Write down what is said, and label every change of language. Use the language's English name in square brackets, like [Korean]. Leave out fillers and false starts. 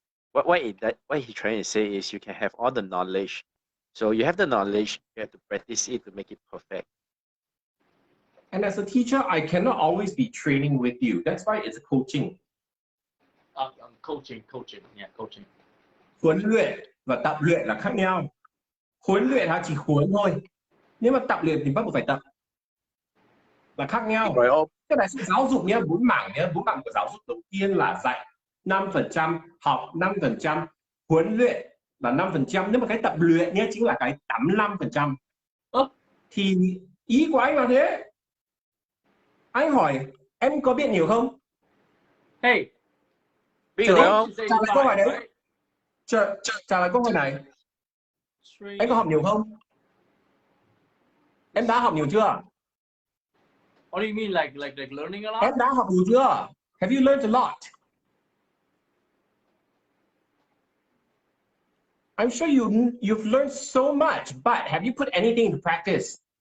[English] What he's trying to say is you can have all the knowledge. So you have the knowledge, you have to practice it to make it perfect. And as a teacher, I cannot always be training with you. That's why it's coaching. Coaching, yeah, coaching. [Vietnamese] Huấn luyện và tập luyện là khác nhau. Huấn luyện chỉ huấn thôi. Nếu mà tập luyện thì bắt buộc phải tập. Là khác nhau. Cái này sự giáo dục nhé, 4 mảng nhé. 4 mảng của giáo dục đầu tiên là dạy 5%, học 5%, huấn luyện là 5%. Nếu mà cái tập luyện nhé chính là cái 85%. Thì ý của anh là thế. Anh hỏi em có biết nhiều không? Hey, biết rồi không? Trả lời câu hỏi đấy. Trả lời câu hỏi này. Anh có học nhiều không? Em đã học nhiều chưa? [English] What do you mean, like learning a lot? [Vietnamese] Em đã học nhiều chưa? [English] Have you learned a lot? I'm sure you've learned so much, but have you put anything into practice?